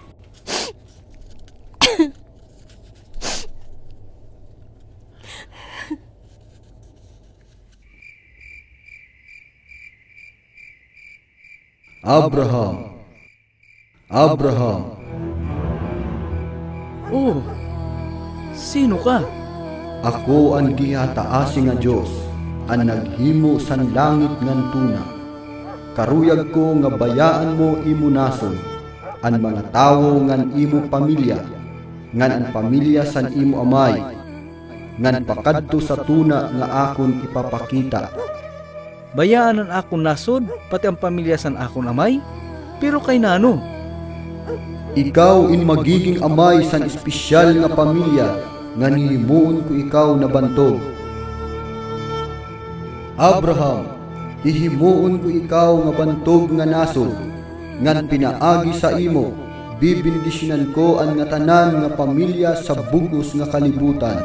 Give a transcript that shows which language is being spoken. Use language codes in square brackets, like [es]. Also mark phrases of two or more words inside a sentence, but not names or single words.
[war] Abraham, Abraham. Oh, sino ka? Ako ang gihataasi nga Dios, ang naghimo san langit ngan tuna. Karuyag ko nga bayaan mo imo nasod, ang mga tawo ngan imo pamilya, ngan ang pamilya san imo amay, ngan pakadto sa tuna nga akon ipapakita. Bayaan ang akong nasod, pati ang pamilya san akong amay? Pero kay nano? Ikaw in magiging amay san espesyal nga pamilya, nga nihimuon ko ikaw na bantog. Abraham, ihimuon ko ikaw nga bantog nga nasod, ngan pinaagi sa imo, bibindisyonan ko ang nga tanan nga pamilya sa bug-os nga kalibutan.